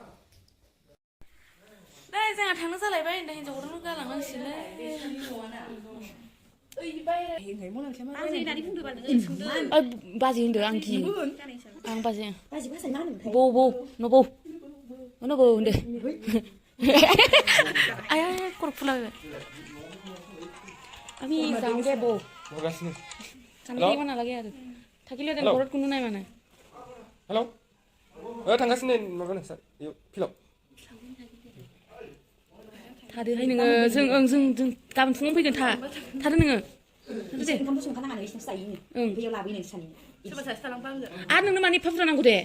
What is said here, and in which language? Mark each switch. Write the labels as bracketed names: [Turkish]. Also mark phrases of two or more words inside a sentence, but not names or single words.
[Bodo] नै जोंहा थांनो जालायबाय होनदों हिन्जाव गोदानखौ गालांनांसिगोनलै बाजै होनदों आं गियो आं बाजै बौ न' बौ होनदो आया खर' फुलाबायबाय [Assamese] আমি যাওঁগে বৌ থাকিব নালাগে আৰু থাকিলেহেঁতেন ঘৰত কোনো নাই মানে [Bodo] हेलौ थांगासिनो माबानो सार फिलाव थादोहाय नोङो जों गाबोन फुङाव फैगोन थादो नोङो ओंखामखौ संखानाङा नोंसिनासो जायो बैयाव लाबोयो नोंसोर सोरबा सासे थालांबा आंजों आरो नोंनो मानि एफा बुरजा नांगौ दे